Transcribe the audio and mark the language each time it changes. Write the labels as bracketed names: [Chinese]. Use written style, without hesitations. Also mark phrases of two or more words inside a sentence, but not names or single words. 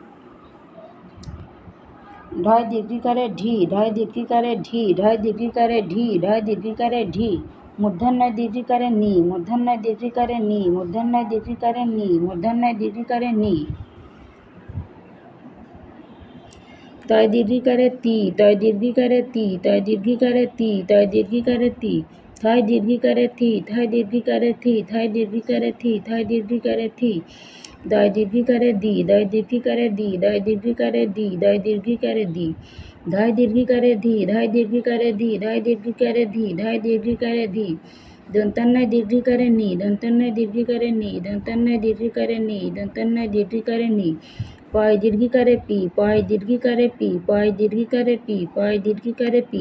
[Bangla] ঢয় দীর্ঘিকারে ঢি, ঢয় দীর্ঘিকারে ঢি, ঢয় দীর্ঘিকারে ঢি, ঢয় দীর্ঘিকারে ঢি, মূর্ধন্যয় দীর্ঘিকারে নি, মূর্ধন্যয় দীর্ঘিকারে নি, মূর্ধন্যয় দীর্ঘিকারে নি, মূর্ধন্যয় দীর্ঘিকারে নি, তয় দীর্ঘিকারে তি, তয় দীর্ঘিকারে তি, তয় দীর্ঘিকারে তি, তয় দীর্ঘিকারে তি, থায় দীর্ঘিকারে থি, থায় দীর্ঘিকারে থি, থায় দীর্ঘিকারে থি, থায় দীর্ঘিকারে থি, দয় দীর্ঘিকারে দি, দয় দীর্ঘিকারে দি, দয় দীর্ঘিকারে দি, দয় দীর্ঘিকারে দি, ধায় দীর্ঘিকারে ধি, ধায় দীর্ঘিকারে ধি, ধায় দীর্ঘিকারে ধি, ধায় দীর্ঘিকারে ধি, দন্তান্নয় দীর্ঘিকারে নি, দন্তান্নয় দীর্ঘিকারে নি, দন্তান্নয় দীর্ঘিকারে নি, দন্তান্নয় দীর্ঘিকারে নি, পয় দীর্ঘিকারে পি, পয় দীর্ঘিকারে পি, পয় দীর্ঘিকারে পি, পয় দীর্ঘিকারে পি,